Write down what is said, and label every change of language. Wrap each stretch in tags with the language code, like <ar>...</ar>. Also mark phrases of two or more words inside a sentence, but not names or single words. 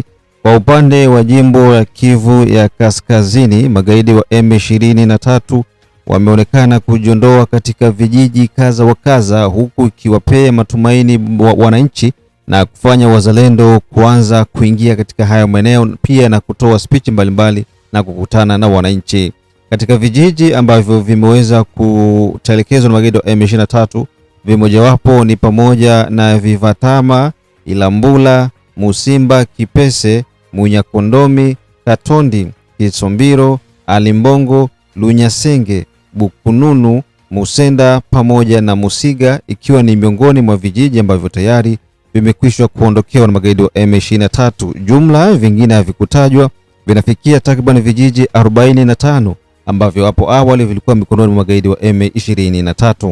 <sw>Kwa upande wa jimbo la Kivu ya Kaskazini, magaidi wa M23 wameonekana kujiondoa katika vijiji kaza wa kaza, huku ikiwapea matumaini wananchi na kufanya wazalendo kuanza kuingia katika hayo maeneo, pia na kutoa speech mbalimbali na kukutana na wananchi katika vijiji ambavyo vimeweza kutelekezwa na magaidi wa M23. Vimojawapo ni pamoja na Vivatama, Ilambula, Musimba, Kipese, Munyakondomi, Katondi, Kitsombiro, Alimbongo, Lunyasenge, Bukununu, Musenda pamoja na Musiga, ikiwa ni miongoni mwa vijiji ambavyo tayari vimekwisha kuondokewa na magaidi wa M23. Jumla vingine havikutajwa, vinafikia takriban vijiji 45 ambavyo hapo awali vilikuwa mikononi mwa magaidi wa M23.</sw>